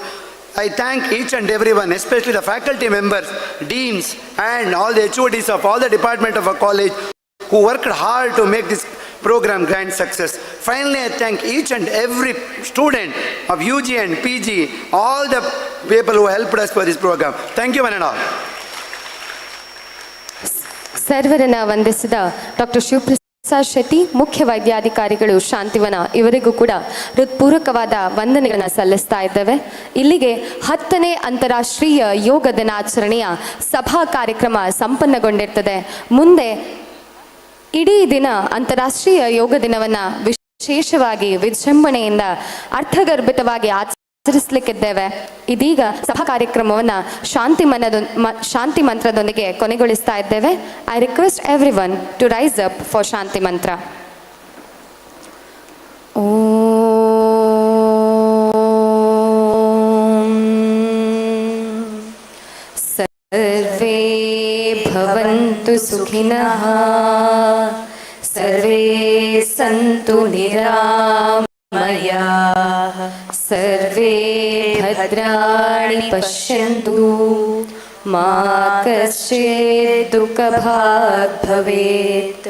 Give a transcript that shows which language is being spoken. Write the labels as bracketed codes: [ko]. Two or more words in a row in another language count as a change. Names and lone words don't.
[en] I thank each and everyone, especially the faculty members, deans, and all the HODs of all the department of our college who worked hard to make this program grand success. Finally, I thank each and every student of UG and PG, all the people who helped us for this program. Thank you one and all. [kn] ಸರ್ವರನ್ನ ವಂದಿಸಿದ ಡಾಕ್ಟರ್ ಶಿವಪ್ರಸಾದ್ ಶೆಟ್ಟಿ, ಮುಖ್ಯ ವೈದ್ಯಾಧಿಕಾರಿಗಳು ಶಾಂತಿವನ, ಇವರಿಗೂ ಕೂಡ ಹೃತ್ಪೂರ್ವಕವಾದ ವಂದನೆಗಳನ್ನು ಸಲ್ಲಿಸ್ತಾ ಇದ್ದೇವೆ. ಇಲ್ಲಿಗೆ 10ನೇ ಅಂತಾರಾಷ್ಟ್ರೀಯ ಯೋಗ ದಿನಾಚರಣೆಯ ಸಭಾ ಕಾರ್ಯಕ್ರಮ ಸಂಪನ್ನಗೊಂಡಿರ್ತದೆ. ಮುಂದೆ ಇಡೀ ದಿನ ಅಂತಾರಾಷ್ಟ್ರೀಯ ಯೋಗ ದಿನವನ್ನು ವಿಶೇಷವಾಗಿ ವಿಜೃಂಭಣೆಯಿಂದ ಅರ್ಥಗರ್ಭಿತವಾಗಿ ಆಚರಿಸಲಿಕ್ಕಿದ್ದೇವೆ. ಇದೀಗ ಸಭಾ ಕಾರ್ಯಕ್ರಮವನ್ನು ಶಾಂತಿ ಮಂತ್ರದೊಂದಿಗೆ ಕೊನೆಗೊಳಿಸ್ತಾ ಇದ್ದೇವೆ. [en] I request every one to rise up for [kn] ಶಾಂತಿ ಮಂತ್ರ. [sa] ಸರ್ವೇ ಭವಂತು ಸುಖಿನಃ, ಸರ್ವೇ ಸಂತು ನಿರಾಮಯಾಃ, ಸರ್ವೇ ಭದ್ರಾಣಿ ಪಶ್ಯಂತು, ಮಾ ಕಶ್ಚಿತ್ ದುಃಖಭಾಗ್ ಭವೇತ್.